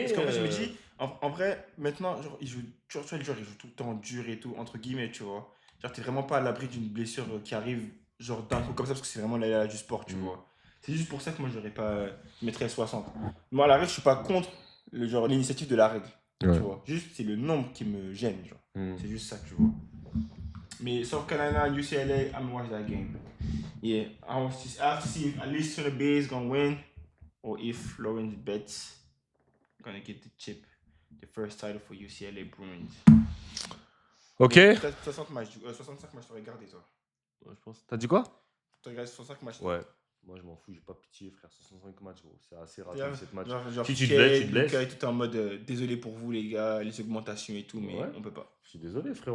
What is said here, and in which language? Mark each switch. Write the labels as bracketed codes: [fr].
[fr] Parce qu'en fait, je me dis, en vrai, maintenant, genre, tu vois, le joueur, il joue tout le temps dur et tout, entre guillemets, tu vois. Genre, t'es vraiment pas à l'abri d'une blessure qui arrive, genre, d'un coup comme ça, parce que c'est vraiment l'aléa du sport, tu Mm. vois. C'est juste pour ça que moi, j'aurais pas. Je mettrais 60. Moi, à la règle, je suis pas contre l'initiative de la règle, Ouais. tu vois. Juste, c'est le nombre qui me gêne, genre. Mm. C'est juste ça, tu vois. [en] Mais South Carolina, UCLA, I'm gonna watch that game. Yeah, I have to see if at least Tony Bay is gonna win, or if Lawrence Betts gonna get the chip, the first title for UCLA Bruins. [fr] Ok. Mais t'as 65 matchs, t'aurais gardé toi. Ouais, je pense. T'as dit quoi? T'aurais gardé 65 matchs. Ouais. Moi, je m'en fous. J'ai pas pitié, frère. 65 matchs, gros. C'est assez raté, Genre, 7 matchs. genre, Si tu te blesses, tu te blesses. Lucas est tout en mode désolé pour vous les gars, les augmentations et tout, mais Ouais. on peut pas. Je suis désolé, frère.